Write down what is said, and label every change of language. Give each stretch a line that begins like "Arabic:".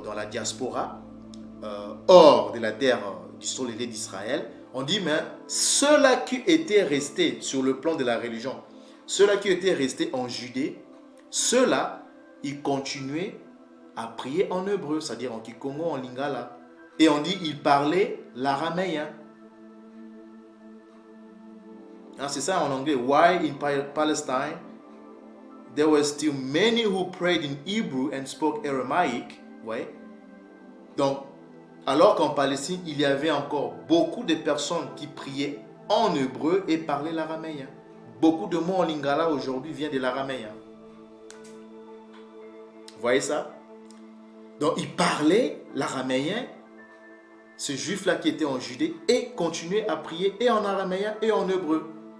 French: diaspora, hors de la terre du sol et d'Israël, on dit, mais ceux-là qui étaient restés sur le plan de la religion, ceux-là qui étaient restés en Judée, ceux-là, ils continuaient à prier en hébreu, c'est-à-dire en kikongo, en lingala. Et on dit, ils parlaient l'araméen. C'est ça en anglais.
English: Why in Palestine there were still many who prayed in Hebrew and spoke Aramaic.
French: Ouais. Donc, alors qu'en Palestine, il y avait encore beaucoup de personnes qui priaient en hébreu et parlaient l'araméen. Beaucoup de mots en lingala aujourd'hui viennent de l'araméen. Vous voyez ça? Donc, ils parlaient l'araméen, ce juif-là qui était en Judée, et continuaient à prier et en araméen et en hébreu.